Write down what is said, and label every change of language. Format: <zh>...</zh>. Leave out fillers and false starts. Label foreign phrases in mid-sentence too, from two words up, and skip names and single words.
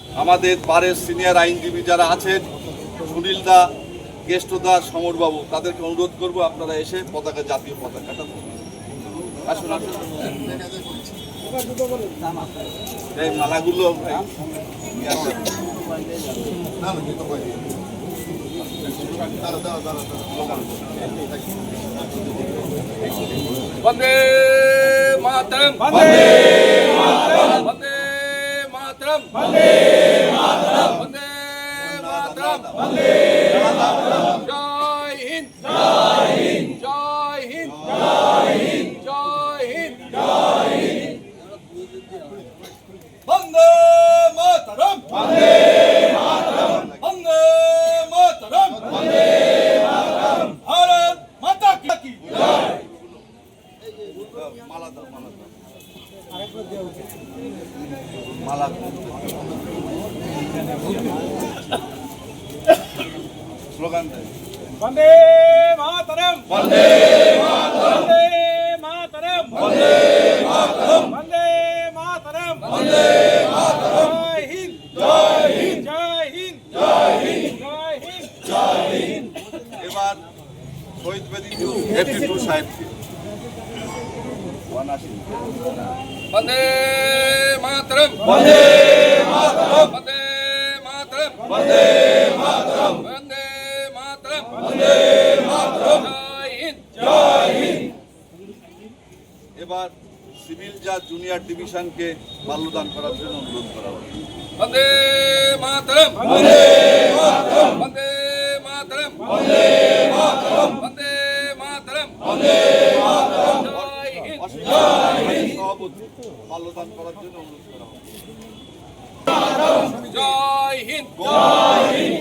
<bn>আমাদের বারের সিনিয়র আইনজীবী যারা আছেন, সুনীল দা, কেষ্ট দা, সমরবাবু, তাদেরকে অনুরোধ করব আপনারা এসে পতাকা, জাতীয় পতাকাটা আসুন আসুন। এই মালাগুলো</bn> <sa>वंदे मातरम, वंदे मातरम, वंदे मातरम, वंदे मातरम, वंदे मातरम, वंदे मातरम।</sa> <hi>जय हिंद, जय हिंद, जय हिंद, जय हिंद, जय हिंद, जय हिंद।</hi> <sa>वंदे मातरम, वंदे मातरम, वंदे मातरम, वंदे मातरम।</sa> <hi>भारत माता की जय।</hi> <bn>মালা দাও, মালা দাও, মালা স্লোগান দেয়।</bn> <sa>वंदे मातरम, वंदे मातरम, वंदे मातरम, वंदे मातरम, वंदे मातरम, वंदे मातरम।</sa> <hi>जय हिंद, जय हिंद, जय हिंद, जय हिंद, जय हिंद, जय हिंद।</hi> <bn>এবার শহীদ বেদি 82 সাহেব</bn> <sa>वंदे मातरम, वंदे मातरम, वंदे मातरम, वंदे मातरम, वंदे मातरम, वंदे मातरम।</sa> <hi>जय हिंद, जय हिंद।</hi> <bn>এবার সিভিল জাজ জুনিয়র ডিভিশনকে মাল্যদান করার জন্য অনুরোধ করা হবে।</bn> <sa>वंदे मातरम, वंदे मातरम, वंदे मातरम, वंदे मातरम, वंदे मातरम, वंदे मातरम।</sa> <hi>जय हिंद, जय हिंद।</hi> <bn>সভাপতি মাল্যদান করার জন্য অনুরোধ করা হবে।</bn> <hi>जय हिंद, जय हिंद।</hi>